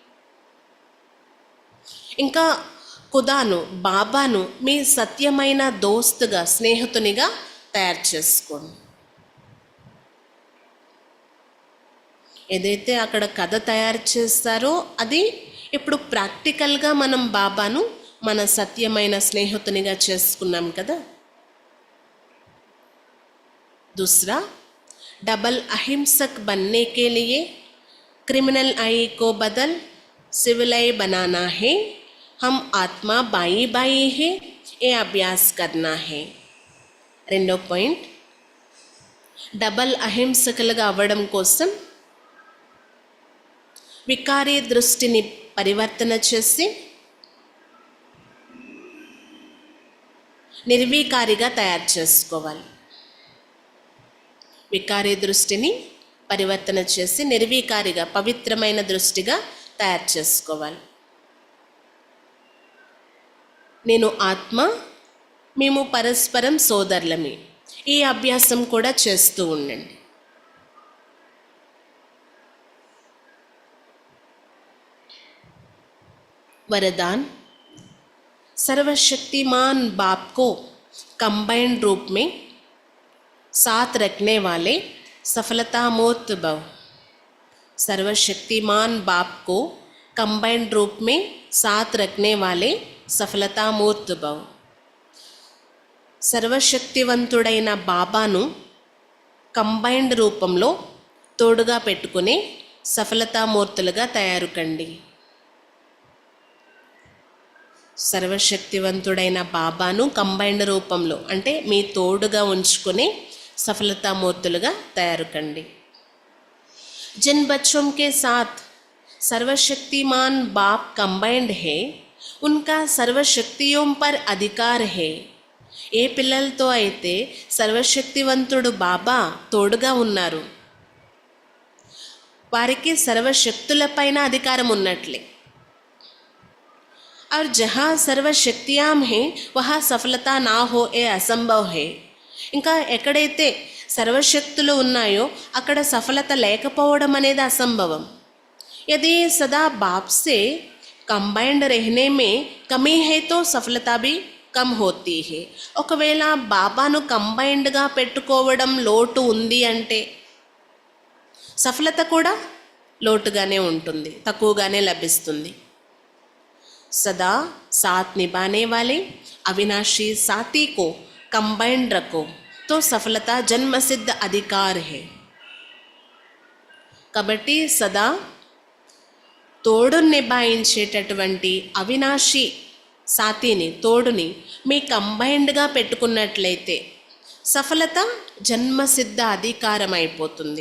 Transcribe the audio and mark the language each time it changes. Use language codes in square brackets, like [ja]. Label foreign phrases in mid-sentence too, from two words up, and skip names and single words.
[te] ఇంకా ఖుదాను, బాబాను మీ సత్యమైన దోస్తుగా, స్నేహితునిగా తయారు చేసుకోండి. ఏదైతే అక్కడ కథ తయారు చేస్తారో అది ఇప్పుడు ప్రాక్టికల్గా మనం బాబాను మన సత్యమైన స్నేహితునిగా చేసుకున్నాం కదా. [hi] दूसरा, डबल अहिंसक बनने के लिए [en] criminal eye [hi] को बदल [en] civil eye [hi] बनाना है. हम आत्मा बाई बाई है, ये अभ्यास करना है. [te] రెండో పాయింట్, డబల్ అహింసకులుగా అవ్వడం కోసం వికారీ దృష్టిని పరివర్తన చేసి నిర్వీకారిగా తయారు చేసుకోవాలి. వికారీ దృష్టిని పరివర్తన చేసి నిర్వీకారిగా, పవిత్రమైన దృష్టిగా తయారు చేసుకోవాలి. నేను ఆత్మ, మేము పరస్పరం సోదరులమే. ఈ అభ్యాసం కూడా చేస్తూ ఉండండి. [hi] वरदान, सर्वशक्तिमान बाप को कंबाइंड रूप में साथ रखने वाले सफलतामूर्त भव. सर्वशक्तिमान बाप को कंबाइंड रूप में साथ रखने वाले सफलतामूर्त भव. [te] సర్వశక్తివంతుడైన బాబాను కంబైన్డ్ రూపంలో తోడుగా పెట్టుకునే సఫలతామూర్తులుగా తయారు కండి. సర్వశక్తివంతుడైన బాబాను కంబైన్డ్ రూపంలో అంటే మీ తోడుగా ఉంచుకునే సఫలతామూర్తులుగా తయారు కండి. [hi] जिन बच्चों के साथ सर्वशक्तिमान बाप कंबाइंड है उनका सर्वशक्तियों पर अधिकार है. [te] ఏ పిల్లలతో అయితే సర్వశక్తివంతుడు బాబా తోడుగా ఉన్నారు వారికి సర్వశక్తులపైన అధికారం ఉన్నట్లే. [hi] और जहाँ सर्वशक्तियां हैं वहाँ सफलता ना हो ये असंभव है. [te] ఇంకా ఎక్కడైతే సర్వశక్తులు ఉన్నాయో అక్కడ సఫలత లేకపోవడం అనేది అసంభవం. [hi] यदि सदा बाप से कंबाइंड रहने में कमी है तो सफलता भी कम होती है. [te] ఒకవేళ బాబాను కంబైన్డ్గా పెట్టుకోవడం లోటు ఉంది అంటే సఫలత కూడా లోటుగానే ఉంటుంది, తక్కువగానే లభిస్తుంది. [hi] सदा साथ निभाने वाले अविनाशी साथी को कंबाइंड रखो तो सफलता जन्मसिद्ध अधिकार है. [te] కాబట్టి సదా తోడుని నిభాయించేటటువంటి అవినాశి సాథీని, తోడుని మీ కంబైన్డ్గా పెట్టుకున్నట్లయితే సఫలత జన్మసిద్ధ అధికారం అయిపోతుంది.